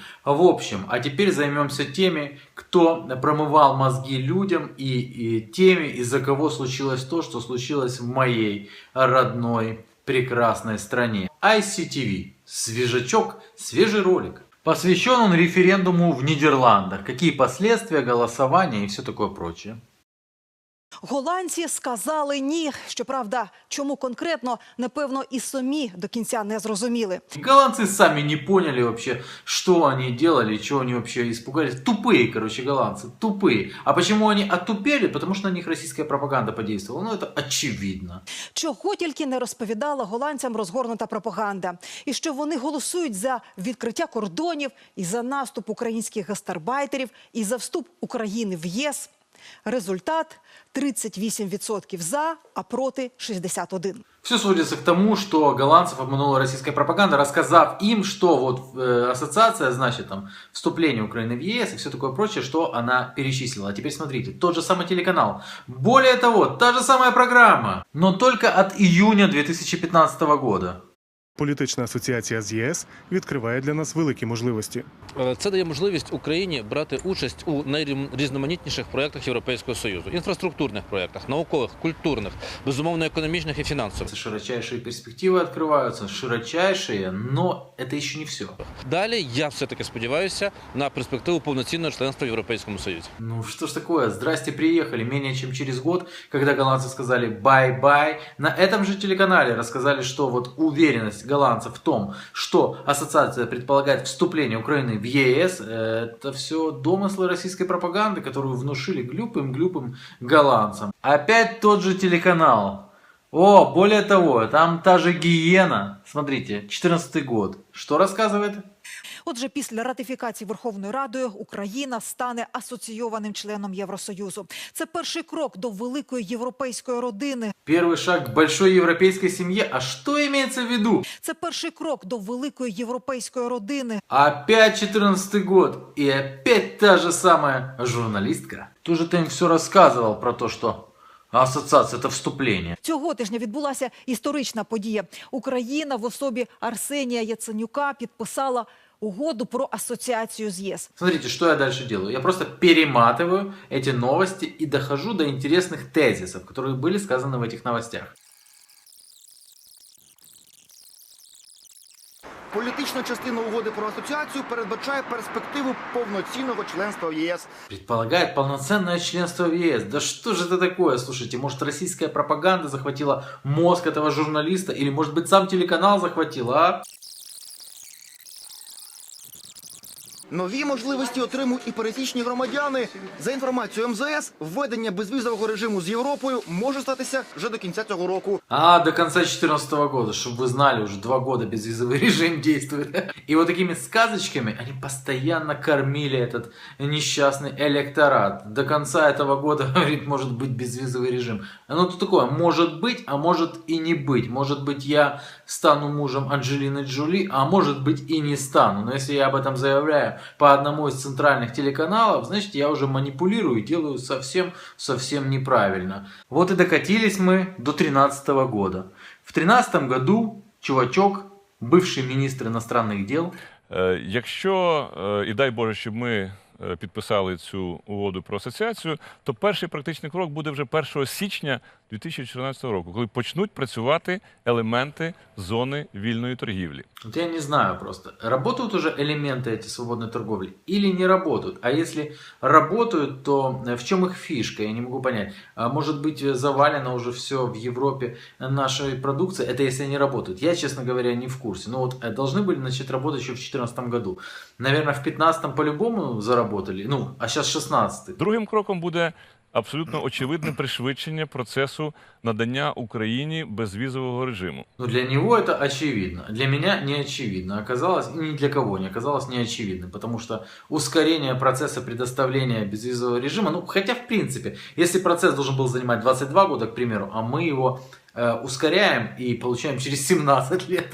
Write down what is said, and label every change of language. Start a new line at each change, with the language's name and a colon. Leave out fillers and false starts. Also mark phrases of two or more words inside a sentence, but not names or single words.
Russian: В общем, а теперь займемся теми, кто промывал мозги людям и теми, из-за кого случилось то, что случилось в моей родной прекрасной стране. ICTV. Свежачок, свежий ролик. Посвящен он референдуму в Нидерландах. Какие последствия голосования и все такое прочее.
Ukrainian: Голландці сказали ні. Щоправда, чому конкретно, напевно, і самі до кінця не зрозуміли.
Russian: Голландцы сами не поняли вообще, что они делали, чего они вообще испугались. Тупые, короче, голландцы, тупые. А почему они отупели? Потому что на них российская пропаганда подействовала. Ну, это очевидно.
Ukrainian: Чого тільки не розповідала голландцям розгорнута пропаганда. І що вони голосують за відкриття кордонів, і за наступ українських гастарбайтерів, і за вступ України в ЄС. Результат – 38% за, а проти – 61%.
Russian: Все сводится к тому, что голландцев обманула российская пропаганда, рассказав им, что вот ассоциация, значит, там, вступление Украины в ЕС и все такое прочее, что она перечислила. А теперь смотрите, тот же самый телеканал. Более того, та же самая программа, но только от июня 2015 года.
Ukrainian: Політична асоціація з ЄС відкриває для нас великі можливості. Це дає можливість Україні брати участь у найрізноманітніших проєктах Європейського Союзу. Інфраструктурних проєктах, наукових, культурних, безумовно,
Russian: экономичных и финансовых. Широчайшие перспективы открываются, широчайшие, но это еще не все.
Ukrainian: Далі я все-таки сподіваюся на перспективу повноцінного членства в Європейському Союзі.
Russian: Ну что ж такое, здрасте, приехали. Менее чем через год, когда голландцы сказали бай-бай, на этом же телеканале рассказали, что вот уверенность голландцев в том, что ассоциация предполагает вступление Украины в ЕС, это все домыслы российской пропаганды, которую внушили глупым голландцам. Опять тот же телеканал. О, более того, там та же гиена. Смотрите, 14 год. Что рассказывает?
Ukrainian: Отже, після ратифікації Верховною Радою Україна стане асоційованим членом Євросоюзу. Це перший крок до великої європейської родини.
Russian: Первый шаг к большой европейской семье. А что имеется в виду?
Ukrainian: Це перший крок до великої європейської родини.
Russian: Опять 14 год. И опять та же самая журналистка. Тоже ты им все рассказывал про то, что ассоциация это вступление.
Ukrainian: Цього тижня відбулася історична подія. Україна в особі Арсенія Яценюка підписала угоду про асоціацію з ЄС.
Russian: Смотрите, что я дальше делаю. Я просто перематываю эти новости и дохожу до интересных тезисов, которые были сказаны в этих новостях.
Ukrainian: Політична частина угоди про асоціацію передбачає перспективу повноцінного членства в ЄС.
Russian: Предполагает полноценное членство в ЕС. Да что же это такое? Слушайте, может российская пропаганда захватила мозг этого журналиста? Или может быть сам телеканал захватил, а?
Ukrainian: Нові можливості отримують і пересічні громадяни. За інформацією МЗС, введення безвізового режиму з Європою може статися вже до кінця цього року.
Russian: А, до конца 2014 года, чтобы вы знали, уже 2 года безвизовый режим действует. И вот такими сказочками они постоянно кормили этот несчастный электорат. До конца этого года, говорит, может быть безвизовый режим. Ну, то такое, может быть, а может и не быть. Может быть, я стану мужем Анджелины Джоли, а может быть и не стану. Но если я об этом заявляю по одному из центральных телеканалов, значит, я уже манипулирую и делаю совсем неправильно. Вот и докатились мы до 2013 года. В 2013 году чувачок, бывший министр иностранных дел.
Ukrainian: Якщо, і дай Боже, щоб ми підписали цю угоду про асоціацію, то перший практичний крок буде вже 1 січня 2014 року, коли почнуть працювати елементи зони вільної торгівлі.
Russian: Вот я не знаю просто, работают уже элементы эти свободной торговли или не работают? А если работают, то в чем их фишка? Я не могу понять. Может быть, завалено уже все в Европе нашей продукции? Это если они работают. Я, честно говоря, не в курсе. Но вот должны были начать работать еще в 2014 году. Наверное, в 2015 по-любому заработали. Ну, а сейчас 16.
Ukrainian: Другим кроком буде абсолютно очевидне пришвидшення процесу надання Україні безвізового режиму.
Russian: Но для него это очевидно. Для меня не очевидно. Оказалось, и ни для кого не оказалось не очевидным. Потому что ускорение процесса предоставления безвизового режима, ну, хотя в принципе, если процесс должен был занимать 22 года, к примеру, а мы его ускоряем и получаем через 17 лет.